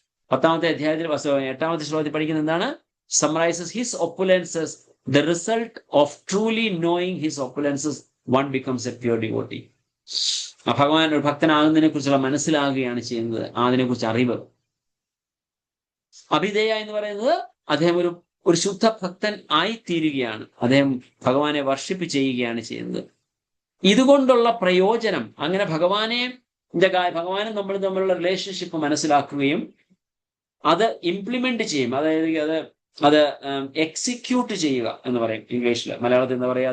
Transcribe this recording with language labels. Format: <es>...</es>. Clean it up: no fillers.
<ml>10ാമത്തെ അധ്യായത്തിൽ 8ാമത്തെ ശ്ലോകത്തിൽ പഠിക്കുന്നത് എന്താണ്?</ml> <en>Summarizes his opulences, the result of truly knowing his opulences, one becomes a pure devotee.</en> <ml>ഭഗവാൻ ഒരു ഭക്തനാകുന്നതിനെ കുറിച്ചുള്ള മനസ്സിലാകുകയാണ് ചെയ്യുന്നത്, അതിനെക്കുറിച്ച് അറിവ്. അഭിധേയ എന്ന് പറയുന്നത് അദ്ദേഹം ഒരു ശുദ്ധ ഭക്തൻ ആയിത്തീരുകയാണ്, അദ്ദേഹം ഭഗവാനെ വർഷിപ്പ് ചെയ്യുകയാണ് ചെയ്യുന്നത്. ഇതുകൊണ്ടുള്ള പ്രയോജനം, അങ്ങനെ ഭഗവാനും നമ്മൾ തമ്മിലുള്ള റിലേഷൻഷിപ്പ് മനസ്സിലാക്കുകയും അത് ഇംപ്ലിമെന്റ് ചെയ്യും, അതായത് അത് എക്സിക്യൂട്ട് ചെയ്യുക എന്ന് പറയും ഇംഗ്ലീഷിൽ. മലയാളത്തിൽ എന്താ പറയുക?</ml>